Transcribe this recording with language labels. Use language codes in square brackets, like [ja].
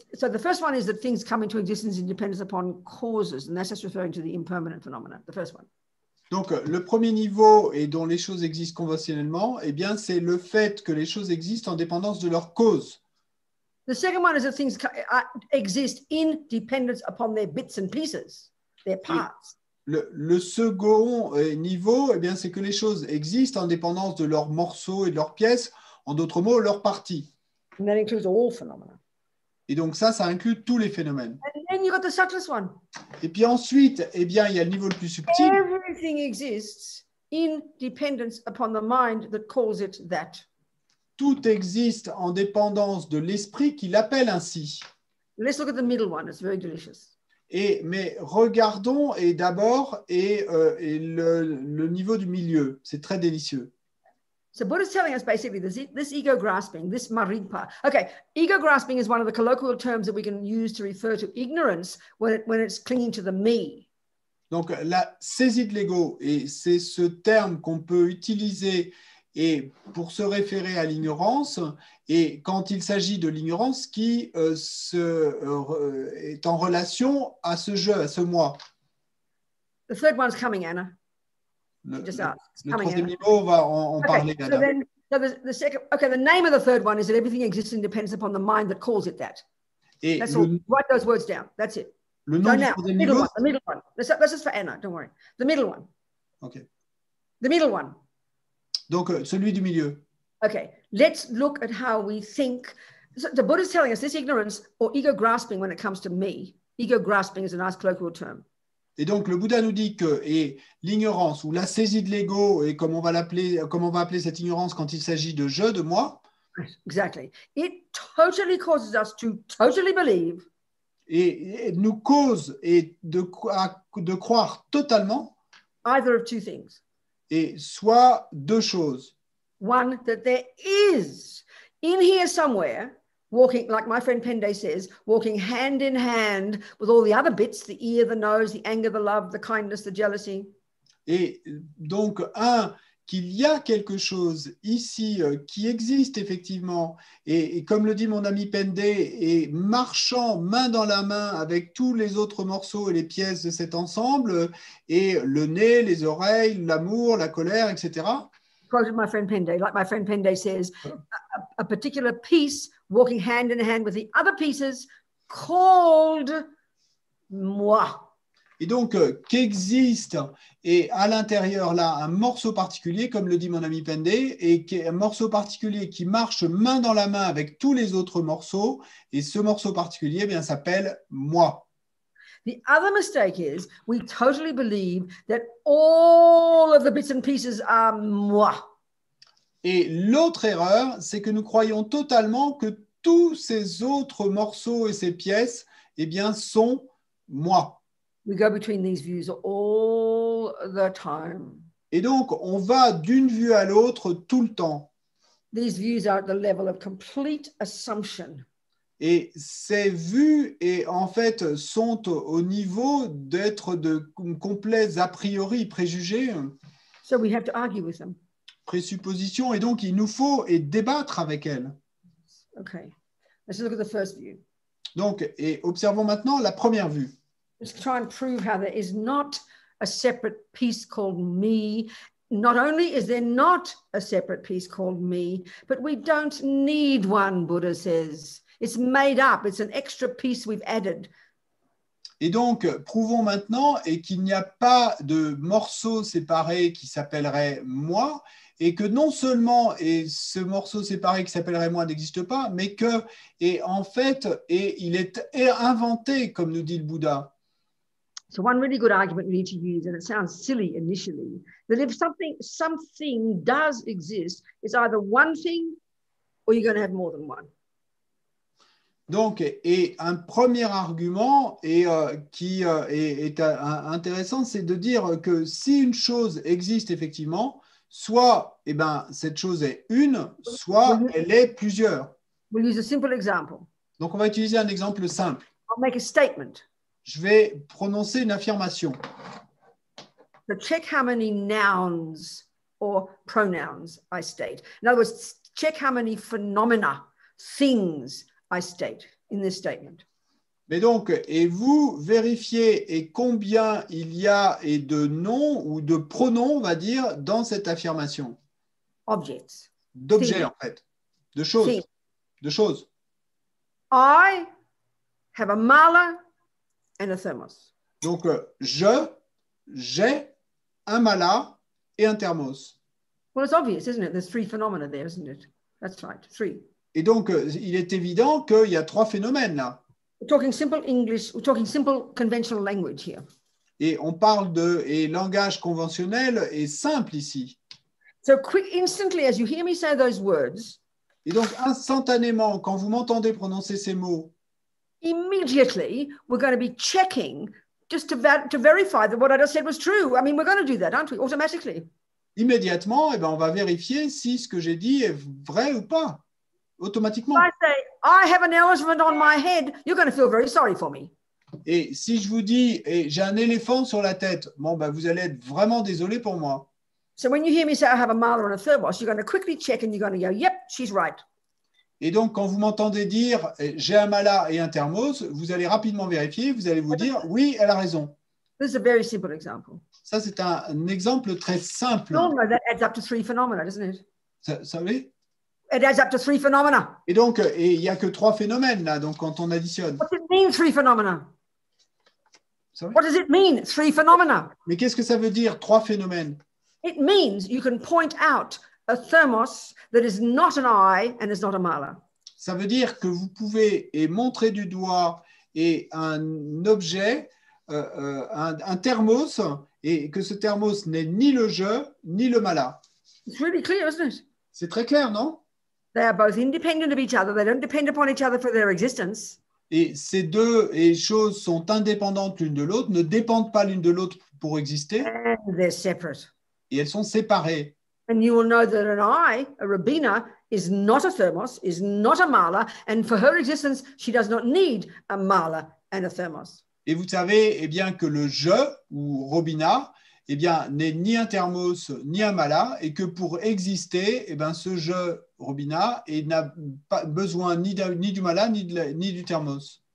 [en] So the first one is that things come into existence in dependence upon causes, and that's just referring to the impermanent phenomena. The first one. [fr] Donc, le premier niveau et dont les choses existent conventionnellement, eh bien, c'est le fait que les choses existent en dépendance de leur cause. [en] The second one is that things exist in dependence upon their bits and pieces, their parts. [fr] Le second niveau, eh bien, c'est que les choses existent en dépendance de leurs morceaux et de leurs pièces, en d'autres mots, leurs parties. [en] And that includes all phenomena. [fr] Et donc ça inclut tous les phénomènes. [en] And then you got the subtlest one. [fr] Et puis ensuite, eh bien, il y a le niveau le plus subtil. [en] Everything exists in dependence upon the mind that calls it that. [fr] Tout existe en dépendance de l'esprit qui l'appelle ainsi. [en] Let's look at the middle one. It's very delicious. [fr] Mais regardons d'abord le niveau du milieu. C'est très délicieux. [en] So Buddha is telling us basically this ego grasping, this maripa. Okay, ego grasping is one of the colloquial terms that we can use to refer to ignorance when it's clinging to the me. [fr] Donc la saisie de l'ego, et c'est ce terme qu'on peut utiliser et pour se référer à l'ignorance, et quand il s'agit de l'ignorance qui est en relation à ce je, à ce moi. [en] The third one's coming, Anna. [fr] Le troisième niveau, on va en parler. [en] So then, the second, the name of the third one is that everything exists and depends upon the mind that calls it that. [fr] Et [en] that's all. Write those words down. That's it. [fr] Le nom du troisième niveau, [en] the middle one. That's just for Anna. Don't worry. The middle one. Okay. The middle one. [fr] Donc celui du milieu. [en] Okay. Let's look at how we think. So the Buddha is telling us this ignorance or ego grasping when it comes to me. Ego grasping is a nice colloquial term. [fr] Et donc, le Bouddha nous dit que l'ignorance ou la saisie de l'ego, et comme on va appeler cette ignorance quand il s'agit de je, de moi. [en] Exactly. It totally causes us to totally believe. [fr] Et nous cause de croire totalement. [en] Either of two things. [fr] Et soit deux choses. [en] One, that there is in here somewhere, walking, like my friend Pende says, walking hand in hand with all the other bits, the ear, the nose, the anger, the love, the kindness, the jealousy. [fr] Et donc, qu'il y a quelque chose ici qui existe effectivement, et comme le dit mon ami Pende, et marchant main dans la main avec tous les autres morceaux et les pièces de cet ensemble, et le nez, les oreilles, l'amour, la colère, etc. [en] Quoted my friend Pende, like my friend Pende says, a particular piece walking hand in hand with the other pieces called moi. [fr] Et donc, qu'existe et à l'intérieur là un morceau particulier, comme le dit mon ami Pende, et un morceau particulier qui marche main dans la main avec tous les autres morceaux, et ce morceau particulier eh bien s'appelle moi. [en] The other mistake is we totally believe that all of the bits and pieces are moi. [fr] Et l'autre erreur, c'est que nous croyons totalement que tous ces autres morceaux et ces pièces, eh bien, sont moi. [en] We go between these views all the time. [fr] Et donc, on va d'une vue à l'autre tout le temps. [en] These views are at the level of complete assumption. [fr] Et ces vues, en fait, sont au niveau d'être de complets a priori, préjugés. [en] So we have to argue with them. [fr] Présuppositions, et donc il nous faut débattre avec elles. [en] Okay. Let's look at the first view. [fr] Donc, et observons maintenant la première vue. [en] Let's try and prove how there is not a separate piece called me. Not only is there not a separate piece called me, but we don't need one, Buddha says. It's made up. It's an extra piece we've added. [fr] Et donc, prouvons maintenant et qu'il n'y a pas de morceau séparé qui s'appellerait moi, et que non seulement et ce morceau séparé qui s'appellerait moi n'existe pas, mais que, et en fait, et il est inventé, comme nous dit le Bouddha. [en] So one really good argument we need to use, and it sounds silly initially, that if something does exist, it's either one thing or you're going to have more than one. [fr] Donc, et un premier argument qui est intéressant, c'est de dire que si une chose existe effectivement, soit eh ben, cette chose est une, soit elle est plusieurs. [en] We'll use a simple example. [fr] Donc, on va utiliser un exemple simple. [en] I'll make a statement. [fr] Je vais prononcer une affirmation. [en] So check how many nouns or pronouns I state. In other words, check how many phenomena, things I state in this statement. [fr] Mais donc, et vous vérifiez et combien il y a et de noms ou de pronoms, on va dire, dans cette affirmation. [en] Objects. [fr] D'objets, en fait. De choses. [en] Things. [fr] De choses. [en] I have a mala and a thermos. [fr] Donc, j'ai un mala et un thermos. [en] Well, it's obvious, isn't it? There's three phenomena there, isn't it? That's right, three. [fr] Et donc, il est évident qu'il y a trois phénomènes là. [en] We're talking simple English, we're talking simple conventional language here. [fr] Et on parle de langage conventionnel et simple ici. [en] So quick, instantly, as you hear me say those words, [fr] Et donc, instantanément, quand vous m'entendez prononcer ces mots, [en] immediately we're going to be checking just to verify that what I just said was true. I mean, we're going to do that, aren't we? Automatically. [fr] immédiatement, eh ben, on va vérifier si ce que j'ai dit est vrai ou pas. Automatiquement. [en] If I say, I have an elephant on my head, you're going to feel very sorry for me. [fr] Et si je vous dis, j'ai un éléphant sur la tête, bon, ben, vous allez être vraiment désolé pour moi. [en] So when you hear me say I have a mala and a thermos, you're going to quickly check and you're going to go, yep, she's right. [fr] Et donc, quand vous m'entendez dire j'ai un mala et un thermos, vous allez rapidement vérifier, vous allez vous dire oui, elle a raison. [en] This is a very simple example. [fr] Ça, c'est un exemple très simple. [en] We all know that adds up to three phenomena, doesn't it? [fr] Ça, savez? [en] It adds up to three phenomena. [fr] Et donc, il n'y a que trois phénomènes là, donc quand on additionne. [en] What does it mean, three phenomena? Sorry? What does it mean, three phenomena? [fr] Mais qu'est-ce que ça veut dire, trois phénomènes? [en] It means you can point out a thermos that is not an eye and is not a mala. [fr] Ça veut dire que vous pouvez montrer du doigt un objet, un thermos, et que ce thermos n'est ni le je, ni le mala. [en] It's really clear, isn't it? [fr] C'est très clair, non? [en] They are both independent of each other. They don't depend upon each other for their existence. [fr] Et ces deux choses sont indépendantes l'une de l'autre, ne dépendent pas l'une de l'autre pour exister, [en] And they're separate. [fr] et elles sont séparées. [en] And you will know that an eye, a Rabina, is not a thermos, is not a mala, and for her existence, she does not need a mala and a thermos. [fr] Et vous savez eh bien, que le je, ou Robina, eh bien, n'est ni un thermos ni un mala, et que pour exister, eh bien, ce je, Robina, n'a pas besoin ni du mala ni du thermos.